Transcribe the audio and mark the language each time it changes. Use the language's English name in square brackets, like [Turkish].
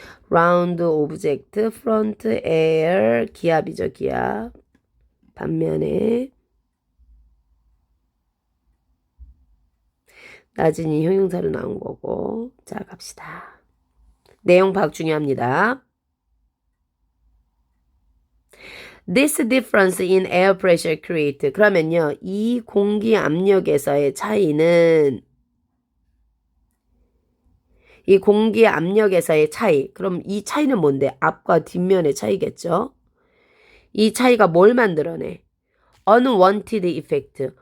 [English] round object, front air, [Korean] 기압이죠, 기압. 반면에 낮은 이 형용사로 나온 거고. 자, 갑시다. 내용 파악 중요합니다. [English] This difference in air pressure create. [Korean] 그러면요, 이 공기 압력에서의 차이는 이 공기 압력에서의 차이. 그럼 이 차이는 뭔데? 앞과 뒷면의 차이겠죠? 이 차이가 뭘 만들어내? [English] unwanted effect.